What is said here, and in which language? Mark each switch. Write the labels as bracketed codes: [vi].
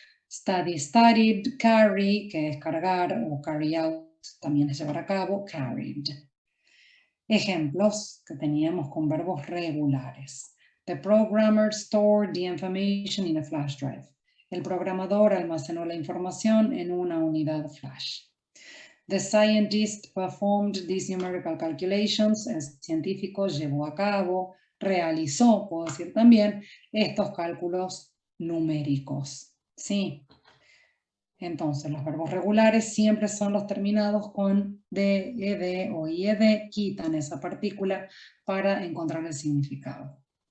[es] Study, studied, carry, que es cargar, o carry out, también es llevar a cabo, carried. Ejemplos que teníamos con verbos regulares. [en] The programmer stored the information in a flash drive. [es] El programador almacenó la información en una unidad flash. [en] The scientist performed these numerical calculations. [es] El científico llevó a cabo, realizó, puedo decir también, estos cálculos numéricos. ¿Sí? Entonces, los verbos regulares siempre son los terminados con D, ed o ied, quitan esa partícula para encontrar el significado.